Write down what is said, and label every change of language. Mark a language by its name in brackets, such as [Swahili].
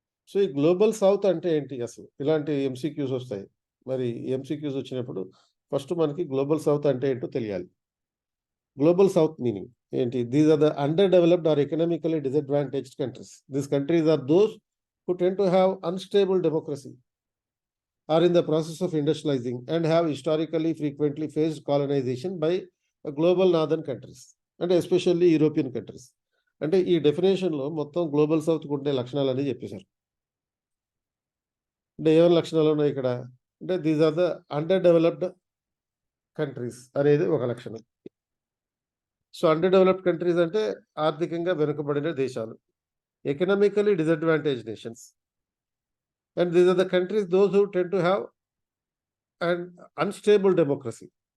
[Telugu] So ఈ global south అంటే ఏంటి అసలు? ఇలాంటి ఎంసీక్యూస్ వస్తాయి. మరి ఎంసీక్యూస్ వచ్చినప్పుడు ఫస్ట్ మనకి గ్లోబల్ సౌత్ అంటే ఏంటో తెలియాలి. [English] Global south meaning ఏంటి? These are the underdeveloped or economically disadvantaged countries. These countries are those who tend to have unstable democracy, are in the process of industrializing, and have historically frequently faced colonization by global northern countries, and especially European countries. [Telugu] అంటే ఈ డెఫినేషన్లో మొత్తం global సౌత్కి ఉండే లక్షణాలని చెప్పేశారు. అంటే ఏమైనా లక్షణాలు ఉన్నాయి ఇక్కడ అంటే [English] these are the underdeveloped countries [Telugu] అనేది ఒక లక్షణం. [English] so underdeveloped countries [Telugu] అంటే ఆర్థికంగా వెనుకబడిన దేశాలు, [English] Economically disadvantaged nations, and these are the countries those who tend to have and unstable democracy.